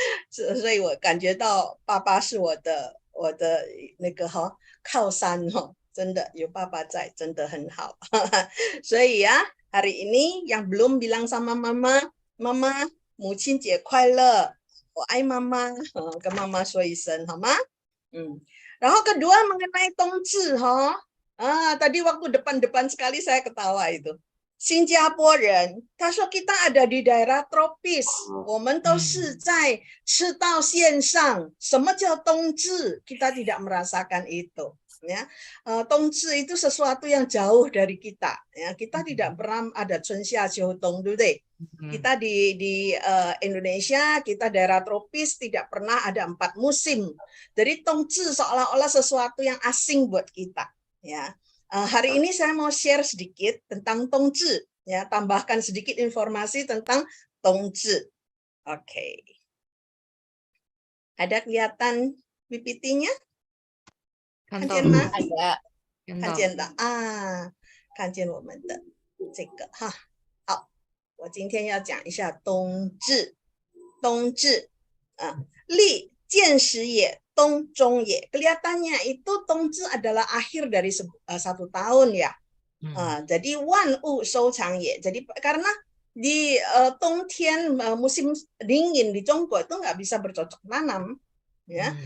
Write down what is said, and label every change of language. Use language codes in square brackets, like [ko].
[zh] 所以我感觉到爸爸是我的那个靠山真的有爸爸在，真的很好。所以呀， [id] hari ini yang belum bilang sama mama， [zh] 妈妈，母亲节快乐，我爱妈妈，跟妈妈说一声好吗？ [id] 然后kedua mengenai 冬至tadi waktu depan sekali saya ketawa itu. [zh] 新加坡人，他说 [id] kita ada di daerah tropis， [zh] 我们都是在赤道线上。什么叫冬至？ [id] kita tidak merasakan itu. Ya, 冬至 itu sesuatu yang jauh dari kita. Ya, kita tidak pernah ada [zh] 春夏秋冬，对不对？ [id] Kita di Indonesia, kita daerah tropis tidak pernah ada 4 musim. Jadi 冬至 seolah-olah sesuatu yang asing buat kita. Ya, hari ini saya mau share sedikit tentang 冬至, ya, tambahkan sedikit informasi tentang 冬至. Oke. Ada kelihatan PPT-nya? [zh] 看见吗？看见的啊，看见我们的这个哈。好，我今天要讲一下冬至。冬至，立见时也。冬中也, [id] kelihatannya itu 冬至 adalah akhir dari 1 tahun ya. [zh] Jadi 万物收藏也. [id] Jadi karena di 冬天 musim dingin di Tiongkok itu nggak bisa bercocok tanam, ya.